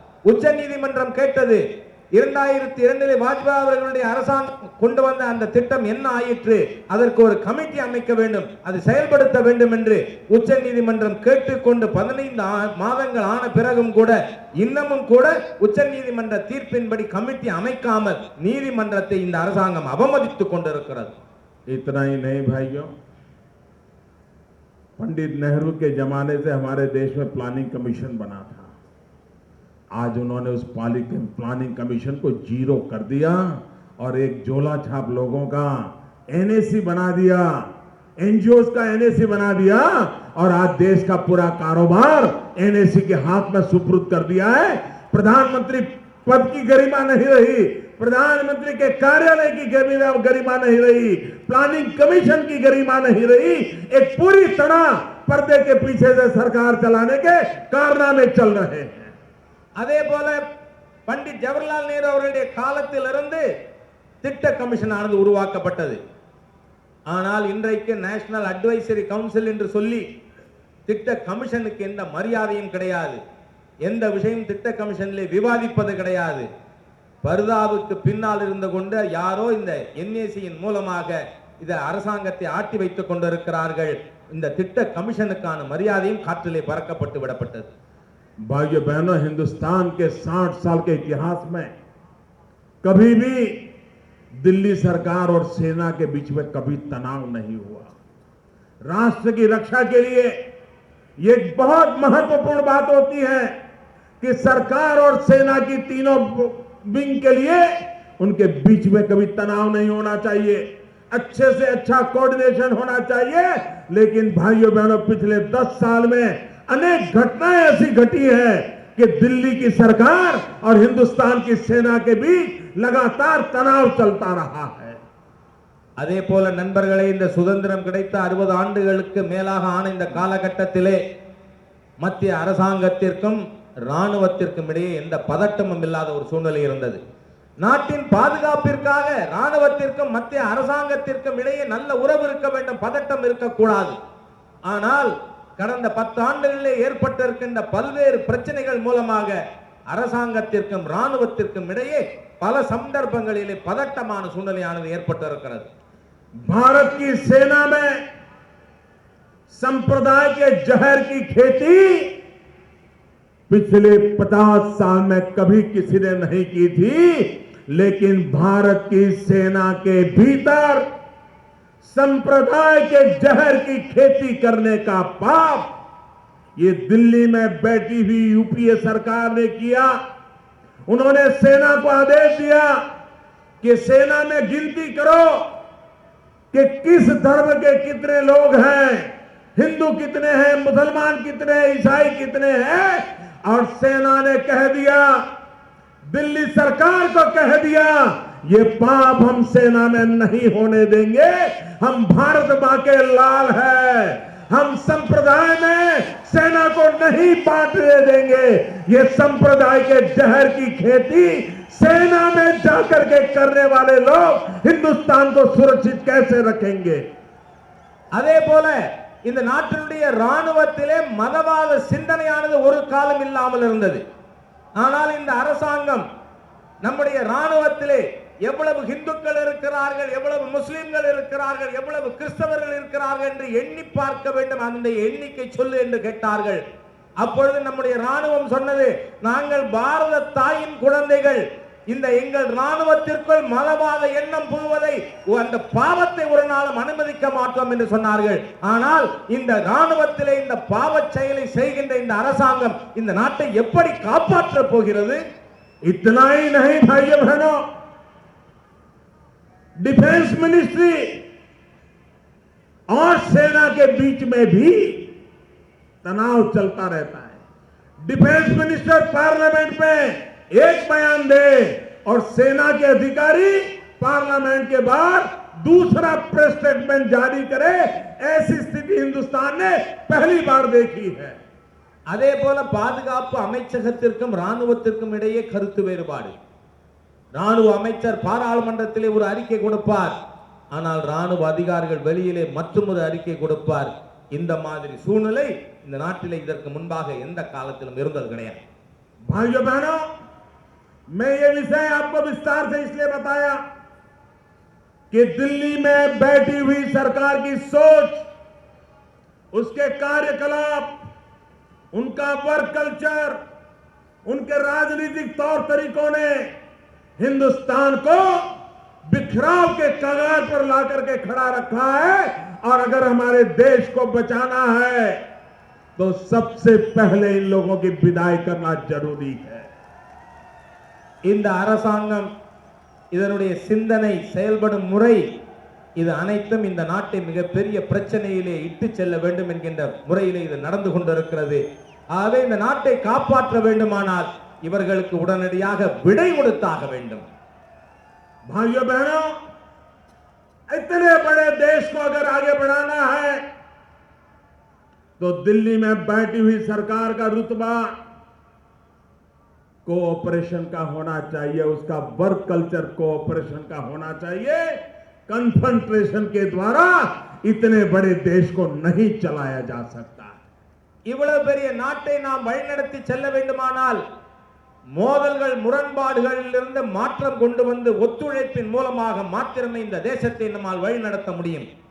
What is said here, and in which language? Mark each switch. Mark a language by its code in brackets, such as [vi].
[ta] உச்ச நீதிமன்றம் கேட்டது, 2002 வாஜ்பாய் அவர்களுடைய அரசாங்கம் கொண்டு வந்த அந்த திட்டம் என்ன ஆயிற்று, அதற்கு ஒரு கமிட்டி அமைக்க வேண்டும், அதை செயல்படுத்த வேண்டும் என்று உச்ச நீதிமன்றம் கேட்டுக்கொண்டு 15 மாதங்கள் ஆன பிறகும் கூட இன்னமும் கூட உச்ச நீதிமன்ற தீர்ப்பின்படி கமிட்டி அமைக்காமல் நீதிமன்றத்தை இந்த அரசாங்கம் அவமதித்துக் கொண்டிருக்கிறது. [hi] इतना ही नहीं भाइयों, पंडित नेहरू के जमाने से हमारे देश में प्लानिंग कमीशन बना था। आज उन्होंने उस प्लानिंग कमीशन को जीरो कर दिया और एक झोला छाप लोगों का एनएसी बना दिया, एनजीओस का एनएसी बना दिया और आज देश का पूरा कारोबार एनएसी के हाथ में सुपुर्द कर दिया है। प्रधानमंत्री पद की गरिमा नहीं रही, प्रधानमंत्री के कार्यालय की गरिमा नहीं रही, प्लानिंग कमीशन की गरिमा नहीं रही। एक पूरी तरह पर्दे के पीछे से सरकार चलाने के कारनामे चल रहे हैं। [ta] அதே போல பண்டிட் ஜவஹர்லால் நேரு அவருடைய காலத்திலிருந்து திட்ட கமிஷன் ஆனது உருவாக்கப்பட்டது. ஆனால் இன்றைக்கு நேஷனல் அட்வைசரி கவுன்சில் என்று சொல்லி திட்ட கமிஷனுக்கு எந்த மரியாதையும் கிடையாது, எந்த விஷயம் திட்ட கமிஷனிலே விவாதிப்பது கிடையாது. பர்தாவுக்கு பின்னால் இருந்து கொண்டு யாரோ இந்த என்ஏசியின் மூலமாக இந்த அரசாங்கத்தை ஆட்டி வைத்துக் கொண்டிருக்கிறார்கள். இந்த திட்ட கமிஷனுக்கான மரியாதையும் காற்றிலே பறக்கப்பட்டு விடப்பட்டது. [hi] भाइयों बहनों, हिंदुस्तान के 60 साल के इतिहास में कभी भी दिल्ली सरकार और सेना के बीच में कभी तनाव नहीं हुआ। राष्ट्र की रक्षा के लिए ये बहुत महत्वपूर्ण बात होती है कि सरकार और सेना की तीनों विंग के लिए उनके बीच में कभी तनाव नहीं होना चाहिए, अच्छे से अच्छा कोऑर्डिनेशन होना चाहिए। लेकिन भाइयों बहनों, पिछले 10 साल में अनेक घटनाएं ऐसी घटी है कि दिल्ली की सरकार और हिंदुस्तान की सेना के बीच लगातार तनाव चलता रहा है। [ta] அதே போல நண்பர்களே, இந்த சுதந்திரம் கிடைத்த 60 ஆண்டுகளுக்கு மேலாக ஆன இந்த காலகட்டத்திலே மத்திய அரசாங்கத்திற்கும் ராணுவத்திற்கும் இடையே எந்த பதட்டமும் இல்லாத ஒரு சூழ்நிலை இருந்தது. நாட்டின் பாதுகாப்பிற்காக ராணுவத்திற்கும் மத்திய அரசாங்கத்திற்கும் இடையே நல்ல உறவு இருக்க வேண்டும், பதட்டம் இருக்கக்கூடாது. ஆனால் கடந்த 10 ஆண்டுகளிலே ஏற்பட்டிருக்கின்ற பல்வேறு பிரச்சனைகள் மூலமாக அரசாங்கத்திற்கும் ராணுவத்திற்கும் இடையே பல சந்தர்ப்பங்களிலே பதட்டமான சூழ்நிலையானது ஏற்பட்டிருக்கிறது. [hi] भारत की सेना में संप्रदाय के जहर की खेती पिछले 50 साल में कभी किसी ने नहीं की थी, लेकिन भारत की सेना के भीतर संप्रदाय के जहर की खेती करने का पाप ये दिल्ली में बैठी हुई यूपीए सरकार ने किया। उन्होंने सेना को आदेश दिया कि सेना में गिनती करो कि किस धर्म के कितने लोग हैं, हिंदू कितने हैं, मुसलमान कितने हैं, ईसाई कितने हैं। और सेना ने कह दिया, दिल्ली सरकार को कह दिया, ये पाप हम सेना में नहीं होने देंगे। हम भारत मां के लाल है, हम संप्रदाय में सेना को नहीं बांटने देंगे। ये संप्रदाय के जहर की खेती सेना में जाकर के करने वाले लोग हिंदुस्तान को सुरक्षित कैसे रखेंगे? [ta] அதே போல இந்த நாட்டினுடைய ராணுவத்திலே மதவாத சிந்தனையானது ஒரு காலம் இல்லாமல் இருந்தது. ஆனால் இந்த அரசாங்கம் நம்முடைய ராணுவத்திலே எவ்வளவு இந்துக்கள் இருக்கிறார்கள், எவ்வளவு முஸ்லிம்கள் இருக்கிறார்கள், எவ்வளவு கிறிஸ்தவர்கள் இருக்கிறார்கள் என்று எண்ணி பார்க்க வேண்டும். அந்த எண்ணிக்கை சொல்லு என்று கேட்டார்கள். அப்பொழுது நம்முடைய ராணுவம் சொன்னது, நாங்கள் பாரத தாயின் குழந்தைகள், இந்த எங்கள் ராணுவத்திற்குள் மதவாத எண்ணம் புகுவதை, அந்த பாவத்தை ஒரு நாளும் அனுமதிக்க மாட்டோம் என்று சொன்னார்கள். ஆனால் இந்த ராணுவத்திலே இந்த பாவச் செயலை செய்கின்ற இந்த அரசாங்கம் இந்த நாட்டை எப்படி காப்பாற்றப் போகிறது? [hi] इतना ही नहीं भाइयों बहनों, डिफेंस मिनिस्ट्री और सेना के बीच में भी तनाव चलता रहता है। डिफेंस मिनिस्टर पार्लियामेंट में एक बयान दे और सेना के अधिकारी पार्लियामेंट के बाहर दूसरा प्रेस स्टेटमेंट जारी करे, ऐसी स्थिति हिंदुस्तान ने पहली बार देखी है। [ta] அதே போல பாதுகாப்பு அமைச்சகத்திற்கும் ராணுவத்திற்கும் இடையே கருத்து வேறுபாடு. ராணுவ அமைச்சர் பாராளுமன்றத்திலே ஒரு அறிக்கை கொடுப்பார், ஆனால் ராணுவ அதிகாரிகள் வெளியிலே மற்றொரு அறிக்கை கொடுப்பார். இந்த மாதிரி சூழ்நிலை இந்த நாட்டிலே இதற்கு முன்பாக எந்த காலத்திலும் இருந்தது கிடையாது. [hi] भाइयों बहनों, मैं ये विषय आपको विस्तार से इसलिए बताया कि दिल्ली में बैठी हुई सरकार की सोच, उसके कार्यकलाप, उनका वर्क कल्चर, उनके राजनीतिक तौर तरीकों ने हिंदुस्तान को बिखराव के कगार पर लाकर के खड़ा रखा है। और अगर हमारे देश को बचाना है तो सबसे पहले इन लोगों की विदाई करना जरूरी है। [ta] இந்த அரசாங்கம் இதனுடைய சிந்தனை செயல்படும் முறை இது அனைத்தும் இந்த நாட்டை மிகப்பெரிய பிரச்சனையிலே இட்டு செல்ல வேண்டும் என்கின்ற முறையிலே இது நடந்து கொண்டிருக்கிறது. ஆகவே இந்த நாட்டை காப்பாற்ற வேண்டுமானால் இவர்களுக்கு உடனடியாக விடை கொடுத்தாக வேண்டும். [hi] भाइयों बहनों, इतने बड़े देश को अगर आगे बढ़ाना है तो दिल्ली में बैठी हुई सरकार का रुतबा कोऑपरेशन का होना चाहिए, उसका वर्क कल्चर कोऑपरेशन का होना चाहिए। कन्फ्रंट्रेशन के द्वारा इतने बड़े देश को नहीं चलाया जा सकता। [ta] இவ்வளவு பெரிய நாட்டை நாம் வழிநடத்தி செல்ல வேண்டுமானால் மோதல்கள் முரண்பாடுகளிலிருந்து மாற்றம் கொண்டு வந்து ஒத்துழைப்பின் மூலமாக மாத்திரமே இந்த தேசத்தை நம்மால் வழிநடத்த முடியும்.